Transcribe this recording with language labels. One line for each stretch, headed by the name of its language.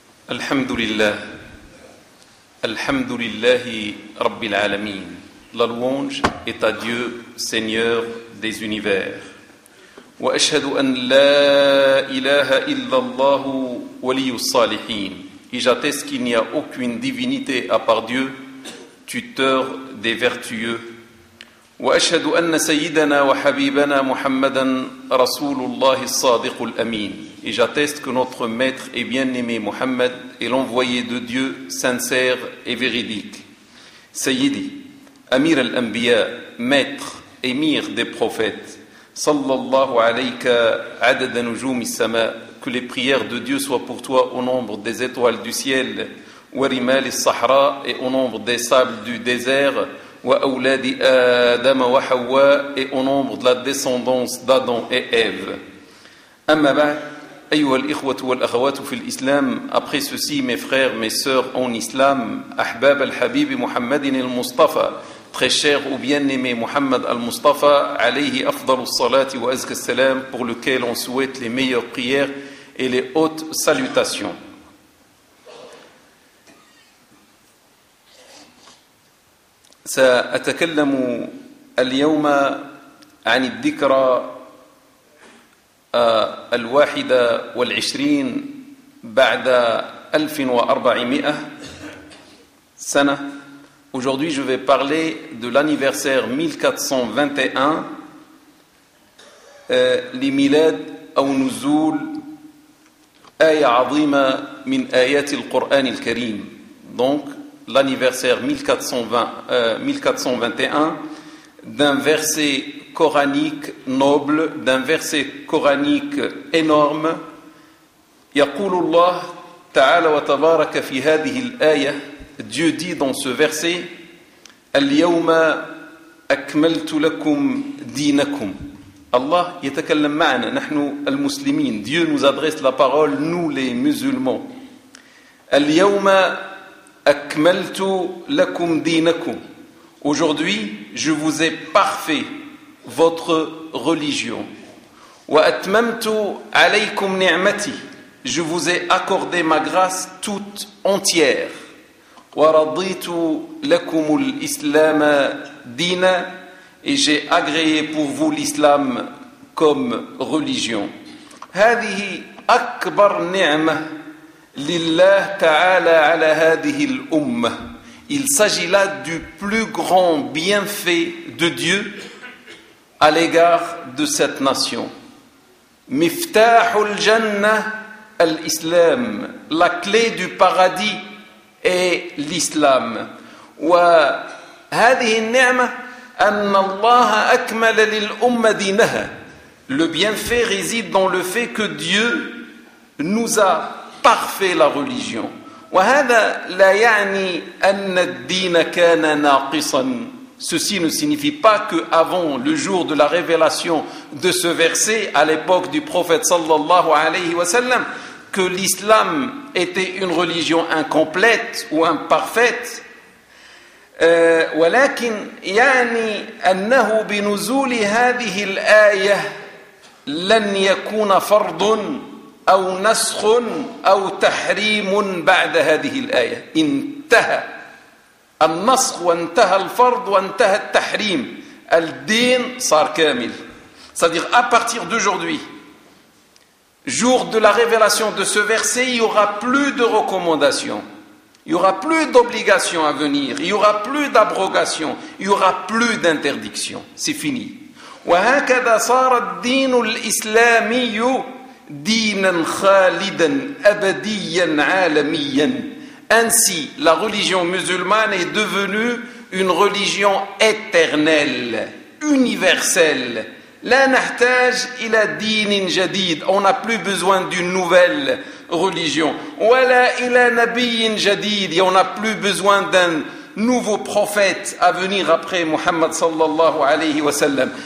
Arabic: الحمد لله الحمد لله رب العالمين
French: La louange est à Dieu, Seigneur des univers.
Arabic: وأشهد أن لا إله إلا الله ولي الصالحين.
French: Et j'atteste qu'il n'y a aucune divinité à part Dieu, tuteur des vertueux.
Arabic: وأشهد أن سيدنا وحبيبنا محمدا رسول الله الصادق الأمين.
French: Et j'atteste que notre maître et bien-aimé Mohammed est l'envoyé de Dieu sincère et véridique. Sayyidi, Amir al-Anbiya, maître, émir des prophètes,
Arabic: sallallahu alayka adad nujum al-sama,
French: que les prières de Dieu soient pour toi au nombre des étoiles du ciel,
Arabic: wa rimal al-sahra
French: et au nombre des sables du désert,
Arabic: wa awladi adama wa hawa
French: et au nombre de la descendance d'Adam et Ève.
Arabic: Amma ba'd, أيها الإخوة والأخوات في الإسلام
French: après ceci mes frères, mes sœurs en islam
Arabic: أحباب الحبيب محمد المصطفى
French: très cher ou bien-aimé
Arabic: محمد المصطفى عليه أفضل الصلاة وأزكى السلام
French: pour lequel on souhaite les meilleures prières et les hautes salutations.
Arabic: سأتكلم اليوم عن الذكرى الواحدة والعشرين بعد 1400 سنة.
French: Aujourd'hui, je vais parler de l'anniversaire 1421,
Arabic: لميلاد أو نزول آية عظيمة من آيات القرآن الكريم.
French: Donc, l'anniversaire 1421 d'un verset coranique noble, d'un verset coranique énorme.
Arabic: يقول الله تعالى وتبارك في هذه الآية.
French: Dieu dit dans ce verset:
Arabic: اليوم أكملت لكم دينكم. Allah يتكلم معنا نحن المسلمين.
French: Dieu nous adresse la parole, nous les musulmans.
Arabic: اليوم أكملت لكم دينكم.
French: Aujourd'hui, je vous ai parfait votre religion.
Arabic: وَأَتْمَمْتُ عَلَيْكُمْ نِعْمَتِي.
French: Je vous ai accordé ma grâce toute entière.
Arabic: وَرَضِيتُ لَكُمُ الْإِسْلَامَ دِينًا.
French: Et j'ai agréé pour vous l'islam comme religion.
Arabic: هذه أكبر نعمة لله تعالى على هذه الأمة.
French: Il s'agit là du plus grand bienfait de Dieu à l'égard de cette nation.
Arabic: Miftahul Jannah al-Islam.
French: La clé du paradis est l'islam.
Arabic: Wa hadhihi an-ni'ma anna Allah akmala lil-umma dinaha.
French: Le bienfait réside dans le fait que Dieu nous a parfait la religion.
Arabic: Wa hadha la ya'ni anna ad-din kana naqisan.
French: Ceci ne signifie pas que avant le jour de la révélation de ce verset, à l'époque du prophète sallallahu alayhi wa sallam, que l'islam était une religion incomplète ou imparfaite.
Arabic: ولكن يعني أنه بنزول هذه الآية لن يكون فرض أو نسخ أو تحريم بعد هذه الآية. انتهى النسخ وانتهى الفرض وانتهى التحريم. الدين صار كامل.
French: C'est-à-dire, à partir d'aujourd'hui, jour de la révélation de ce verset, il n'y aura plus de recommandations. Il n'y aura plus d'obligations à venir. Il n'y aura plus d'abrogation. Il n'y aura plus d'interdiction. C'est fini.
Arabic: وهكذا صار الدين الإسلامي دينا خالدا أبديا عالميا.
French: Ainsi, la religion musulmane est devenue une religion éternelle, universelle.
Arabic: La nahtaj ila dinin jadid.
French: On n'a plus besoin d'une nouvelle religion.
Arabic: Wala ila nabiyin jadid.
French: Et on n'a plus besoin d'un nouveau prophète à venir après Muhammad sallallahu alayhi wa sallam.